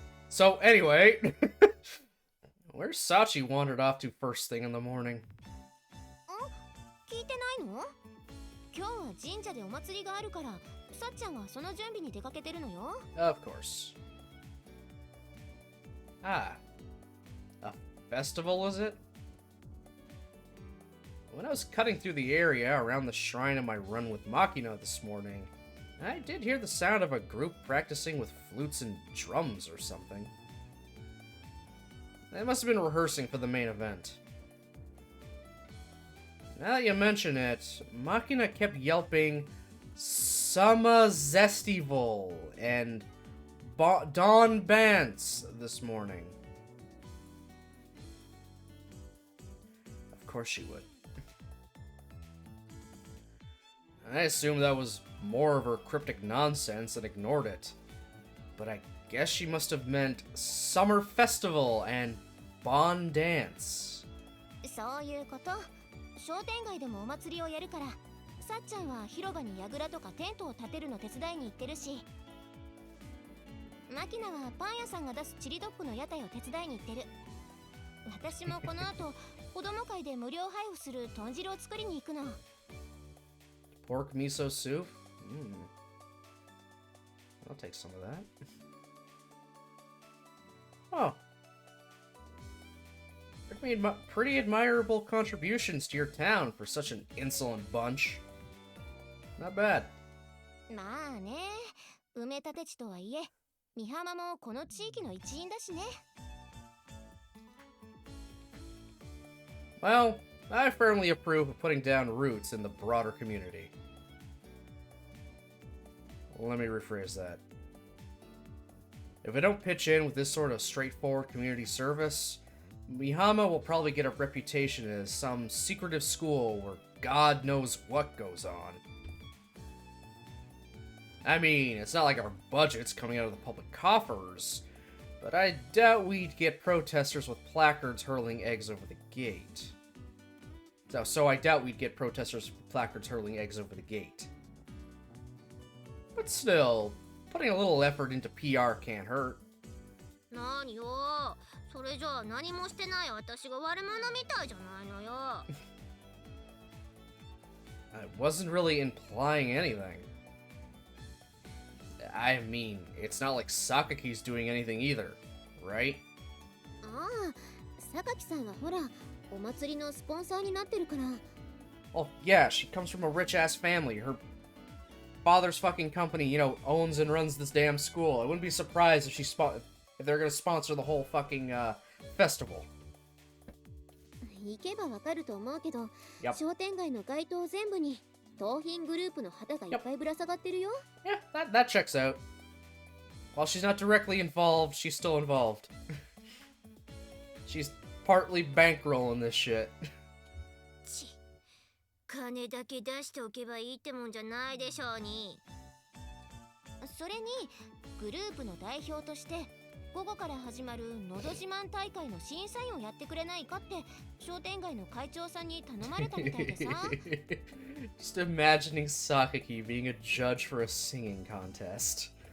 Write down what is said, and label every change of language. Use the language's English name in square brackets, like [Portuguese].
[English] So anyway, where's Sachi wandered off to first thing in the morning? [Japanese] 聞いてないの？今日は神社でお祭りがあるからさっちゃんはその準備に出かけてるのよ。 [English] Of course. Ah. A festival, is it? When I was cutting through the area around the shrine on my run with Makina this morning, I did hear the sound of a group practicing with flutes and drums or something. They must have been rehearsing for the main event. Now that you mention it, Makina kept yelping Summer Zestival and Dawn Bance this morning. Of course she would. I assumed that was more of her cryptic nonsense and ignored it. But I guess she must have meant Summer Festival and Bon Dance. [Japanese] そういうこと。商店街でもお祭りをやるから、さっちゃんは広場に櫓とかテントを建てるの手伝いに行ってるし、マキナはパン屋さんが出すチリドッグの屋台を手伝いに行ってる。私もこの後、子供会で無料配布する豚汁を作りに行くの。 [English] Pork miso soup? I'll take some of that. Oh. You've made pretty admirable contributions to your town for such an insolent bunch. Not bad. [Japanese] まあね。埋め立て地とはいえ、美浜もこの地域の一員だしね。 [English] Well, I firmly approve of putting down roots in the broader community. Let me rephrase that. If I don't pitch in with this sort of straightforward community service, Mihama will probably get a reputation as some secretive school where God knows what goes on. I mean, it's not like our budget's coming out of the public coffers, but I doubt we'd get protesters with placards hurling eggs over the gate. So I doubt we'd get protesters with placards hurling eggs over the gate. But still, putting a little effort into PR can't hurt. [Japanese] なによ、それじゃあ何もしてない私が悪者みたいじゃないのよ。 [English] I wasn't really implying anything. I mean, it's not like Sakaki's doing anything either, right? [Japanese] ああ、榊さんはほら、お祭りのスポンサーになってるから。 [English] Oh, yeah, she comes from a rich-ass family. Her father's fucking company, you know, owns and runs this damn school. I wouldn't be surprised if if they're gonna sponsor the whole fucking, festival. [Japanese] 行けばわかると思うけど、 [English] Yep. [Japanese] 商店街の街灯全部に盗品グループの旗がいっぱいぶら下がってるよ。 [English] Yeah, that checks out. While she's not directly involved, she's still involved. She's partly bankrolling this shit. [Japanese] 金だけ出しておけばいいってもんじゃないでしょうに。それにグループの代表として午後から始まるのど自慢大会の審査員をやってくれないかって商店街の会長さんに頼まれたみたいでさ。 [English] Just imagining Sakaki being a judge for a singing contest.